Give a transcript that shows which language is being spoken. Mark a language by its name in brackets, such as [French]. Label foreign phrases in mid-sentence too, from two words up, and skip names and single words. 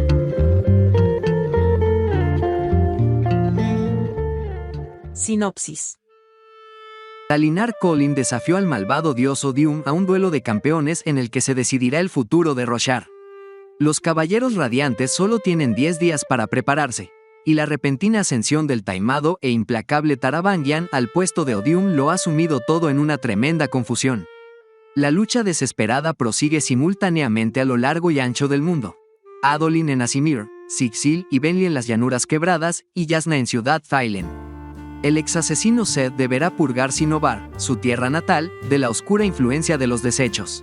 [Spanish] Sinopsis. Dalinar Kholin desafió al malvado dios Odium a un duelo de campeones en el que se decidirá el futuro de Roshar. Los Caballeros Radiantes solo tienen 10 días para prepararse, y la repentina ascensión del taimado e implacable Taravangian al puesto de Odium lo ha sumido todo en una tremenda confusión. La lucha desesperada prosigue simultáneamente a lo largo y ancho del mundo. Adolin en Asimir, Sigil y Benli en las Llanuras Quebradas y Jasnah en Ciudad Thailen. El exasesino Seth deberá purgar Cinnobar, su tierra natal, de la oscura influencia de los desechos.